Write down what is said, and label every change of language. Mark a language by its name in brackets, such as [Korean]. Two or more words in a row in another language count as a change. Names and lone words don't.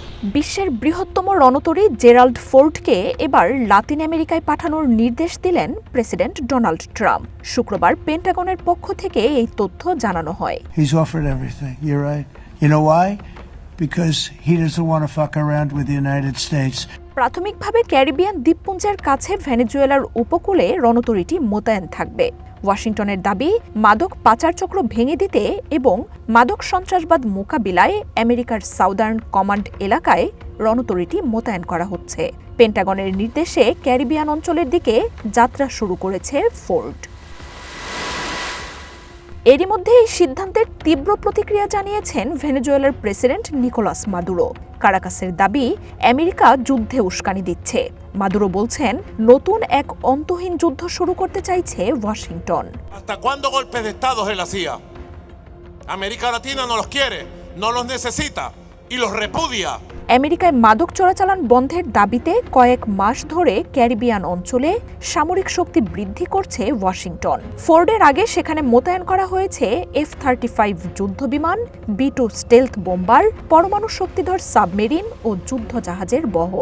[Bangla] বিশ্বের বৃহত্তম রণতরী জেরাল্ড ফোর্ডকে এবার লাতিন আমেরিকায় পাঠানোর নির্দেশ দিলেন প্রেসিডেন্ট ডোনাল্ড ট্রাম্প। শুক্রবার পেন্টাগনের পক্ষ থেকে এই তথ্য জানানো হয়। [English] He's offered everything. You're right. You know why? Because he doesn't want to fuck around with the United States. [Bangla] প্রাথমিকভাবে ক্যারিবিয়ান দ্বীপপুঞ্জের কাছে ভেনেজুয়েলার উপকূলে রণতরীটি মোতায়েন থাকবে। ওয়াশিংটনের দাবি, মাদক পাচার চক্র ভেঙে দিতে এবং মাদক সন্ত্রাসবাদ মোকাবিলায় আমেরিকার সাউদার্ন কমান্ড এলাকায় রণতরীটি মোতায়েন করা হচ্ছে। পেন্টাগনের নির্দেশে ক্যারিবিয়ান অঞ্চলের দিকে যাত্রা শুরু করেছে ফোর্ড। এরই মধ্যে এই সিদ্ধান্তের তীব্র প্রতিক্রিয়া জানিয়েছেন ভেনেজুয়েলার প্রেসিডেন্ট নিকোলাস মাদুরো। কারাকাসের দাবি, আমেরিকা যুদ্ধে উস্কানি দিচ্ছে। মাদুরো বলছেন, নতুন এক অন্তহীন যুদ্ধ শুরু করতে চাইছে ওয়াশিংটন। [Spanish] ¿Hasta cuándo golpes de Estado de la CIA? América Latina no los quiere, no los necesita y los repudia. [Bangla] আমেরিকায় মাদক চোরাচালান বন্ধের দাবিতে কয়েক মাস ধরে ক্যারিবিয়ান অঞ্চলে সামরিক শক্তি বৃদ্ধি করছে ওয়াশিংটন। ফোর্ডের আগে সেখানে মোতায়েন করা হয়েছে F-35 যুদ্ধবিমান, B-2 [English] stealth bomber, [Bangla] পরমাণু শক্তিধর সাবমেরিন ও যুদ্ধজাহাজের বহর।